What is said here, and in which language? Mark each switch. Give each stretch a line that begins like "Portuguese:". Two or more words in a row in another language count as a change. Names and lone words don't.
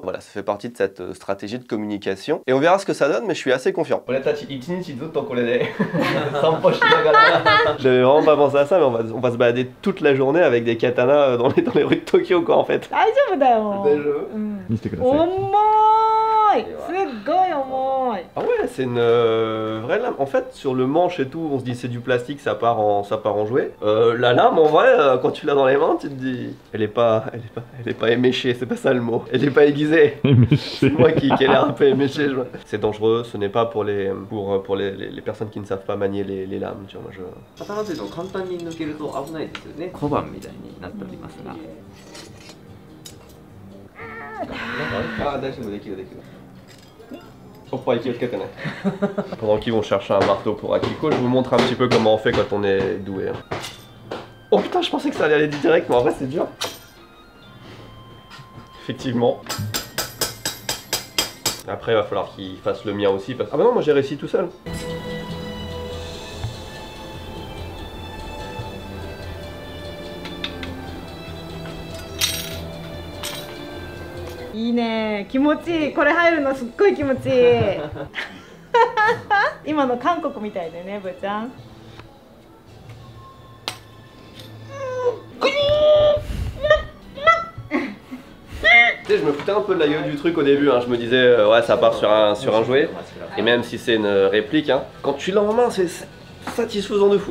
French: Voilà, ça fait partie de cette stratégie de communication. Et on verra ce que ça donne, mais je suis assez confiant. J'avais vraiment pas pensé à ça, mais on va se balader toute la journée avec des katanas dans les rues de Tokyo, quoi, en fait.
Japanese: い。すっごい重い。
French: Ah ouais, c'est une vraie lame. En fait, sur le manche et tout, on se dit c'est du plastique, ça part en jouet. La lame, en vrai, quand tu l'as dans les mains, tu te dis, elle est pas éméchée, c'est pas ça le mot. Elle est pas aiguisée. C'est moi qui ai l'air un peu éméché. C'est dangereux, ce n'est pas pour les personnes qui ne savent pas manier les lames. Tu vois, moi je.
Japanese: 刀というのを簡単に抜けると危ないですよね。小判みたいになっておりますが。
French: Ah, d'accord, Faut pas équivoquer, Pendant qu'ils vont chercher un marteau pour Akiko, je vous montre un petit peu comment on fait quand on est doué. Oh putain, je pensais que ça allait aller direct, mais en vrai c'est dur. Effectivement. Après, il va falloir qu'il fasse le mien aussi. Ah bah non, moi j'ai réussi tout seul.
Japanese: いいね、気持ちいい。これ入るのすっごい気持ちいい。今の韓国みたいだよね、ぶーちゃん。
French: Tu sais, je me foutais un peu de la gueule du truc au début, hein. Je me disais, ouais, ça part sur un jouet. Et même si c'est une réplique, hein, quand tu l'as en main, c'est satisfaisant de fou.